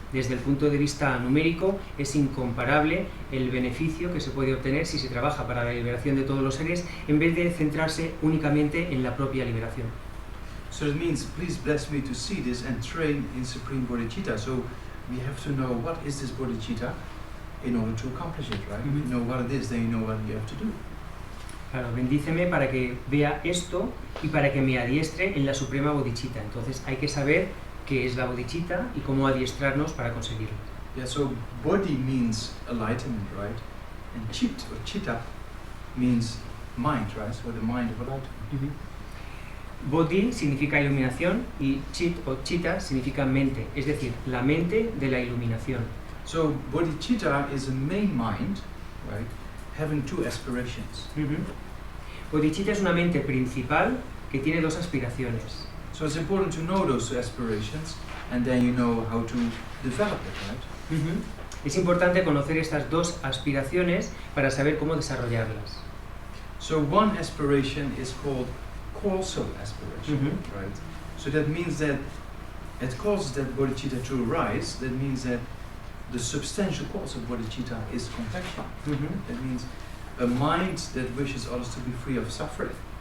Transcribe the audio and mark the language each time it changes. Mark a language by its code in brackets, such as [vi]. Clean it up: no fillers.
[es] Desde el punto de vista numérico es incomparable el beneficio que se puede obtener si se trabaja para la liberación de todos los seres en vez de centrarse únicamente en la propia liberación. [en] So it means, please bless me to see this and train in Supreme Bodhicitta. So we have to know what is this Bodhicitta in order to accomplish it, right? Mm-hmm. If you know what it is, then you know what you have to do. [es] Claro, bendíceme para que vea esto y para que me adiestre en la suprema bodhicitta. Entonces hay que saber qué es la bodhicitta y cómo adiestrarnos para conseguirlo. [en] Yeah, so bodhi means enlightenment, right? And chit or chitta means mind, right? So the mind of enlightenment. Uh-huh. [es] Bodhi significa iluminación y chit o chitta significa mente, es decir, la mente de la iluminación. [en] So bodhicitta is a main mind, right? Having two aspirations. [es] Uh-huh. Bodhicitta es una mente principal que tiene dos aspiraciones. [en] So it's important to know those two aspirations, and then you know how to develop it, right? Uh-huh. [es] Es importante conocer estas dos aspiraciones para saber cómo desarrollarlas. [en] So one aspiration is called causal aspiration, Mm-hmm. right? So that means that it causes that bodhicitta to arise. That means that the substantial cause of bodhicitta is compassion. Uh-huh. That means a mind that wishes others to be free of suffering.